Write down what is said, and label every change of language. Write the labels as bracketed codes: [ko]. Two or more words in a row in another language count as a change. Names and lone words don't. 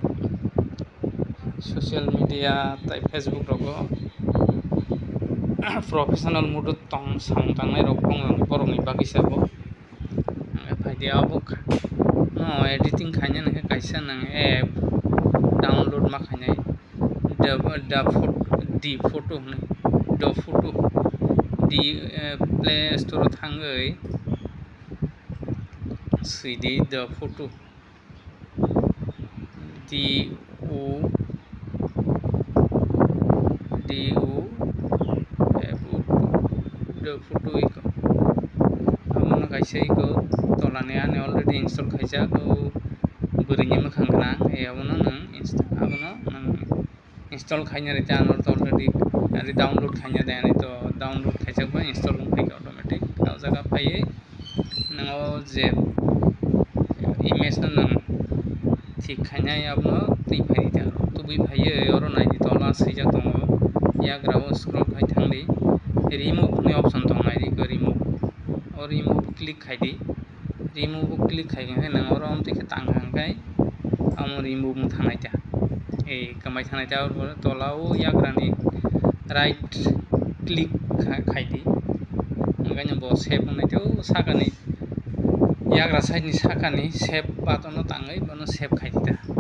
[en] social media [trp] tai Facebook rogo [en] professional mode [trp] sangtangnai rok borokni bagui sabo phaide abo editing khaina nangkhe kaisa nang [en] app download [trp] ma khainai [en] the photo play store [trp] thangoi suidi [en] the photo the photo [trp] iko abono kaisa iko tolani ani [en] already install [trp] khaijak bwrwini mwkhang gwnang abono nang [en] install khaina rite already [trp] ari download khaina ani to download khaijak ba [en] install ungphai automatic [trp] o jaga phaiye nango je image no nang thik khainai abono tui phai ta tubui phaiye oro naidi tola swijak tongo yagra o scroll khai thangdi remove ni option tongnai riko [en] remove click [trp] khaidi [en] remove click [trp] khaigengkhe nang oro amtwui tangkhangkhai amo remove mung thangnai ta kamai thangnai ta tola o yagrani [en] right click [trp] khaidi onkhaino bo save wngnai to sakani yagra side ni sakani [en] save button [trp] no tangoi bono save khaidi ta